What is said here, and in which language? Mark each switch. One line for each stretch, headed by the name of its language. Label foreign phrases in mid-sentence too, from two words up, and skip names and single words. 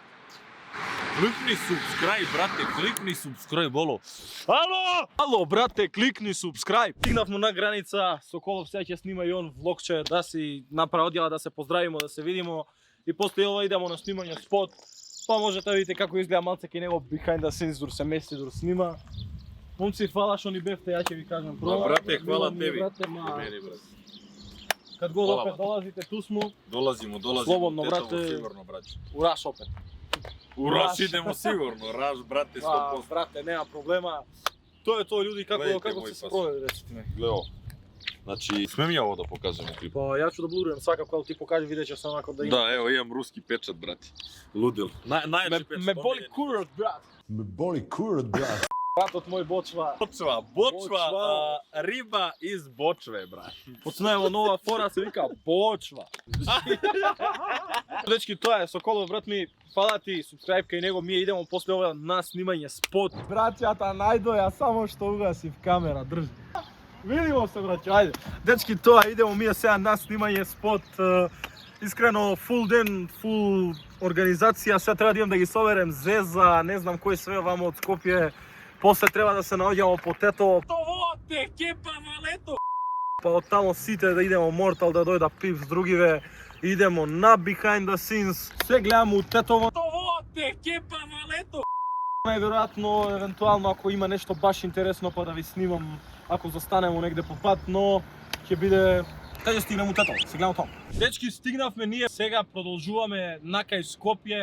Macedonian: Кликни subscribe, брате, кликни subscribe, оло. Ало, брате, кликни subscribe. Стигнавме на граница, Соколов сега ќе снима и он влогче, да си направи одјава, да се поздравимо, да се видимо. И после ова идемо на снимање спот. Па можете да видите како изгледа малце кај него
English: behind the scenes
Macedonian: дур се мести, дур снима. Момци, фала што ни бевте, ја ќе ви кажам.
Serbian: Брате, хвала
Macedonian: Мило ми,
Serbian: теби. брате, ма, Мени, брат. Кад го Хвала, опет брате. долазите, ту смо, Долазимо. Слободно, Тетово, брате. Сигурно, брате. ураш опет. Ураш идемо сигурно, раш, брате, 100%.
Macedonian: Брате, нема проблема. Тоа е тоа, луѓе, како Гледайте како мој се се пас. проведе, речете ми.
Serbian: Гледа ово. Значи, смем ја ово да покажем клип. Па ја ќе да блурирам свака кога ти покаже видео ќе само ако да има. Да, ево имам руски печат, брате. Лудил. Најачи печат.
Macedonian: Ме боли курот, брат.
Serbian: Me boli kurac, brate.
Macedonian: Братот мој бочва.
Serbian: Бочва, Бочва. риба из бочве, брат.
Macedonian: Почнеме нова фора, се вика бочва. Дечки, тоа е Соколов, брат ми. Фала ти, субскрайб кај него, ние идемо после ова на снимање спот. Браќата, најдо ја само што угаси в камера, држи.
Serbian: Видимо се, браќа, ајде.
Macedonian: Дечки, тоа идемо ние сега на снимање спот. Искрено, фул ден, фул организација, сега треба да идам да ги соберем Зеза, не знам кој све вамо од Скопје. После треба да се наоѓаме по Тетово.
Bulgarian: Това те кепа валето.
Macedonian: Па од тамо сите да идемо Мортал да дојда пив с другиве. Идемо на
English: behind the scenes.
Macedonian: Се гледаме у Тетово.
Bulgarian: Това те кепа валето.
Macedonian: Најверојатно, евентуално ако има нешто баш интересно па да ви снимам ако застанемо негде по пат, но ќе биде каде стигнем у Тетово. Се гледаме таму. Дечки, стигнавме ние, сега продолжуваме накај Скопје.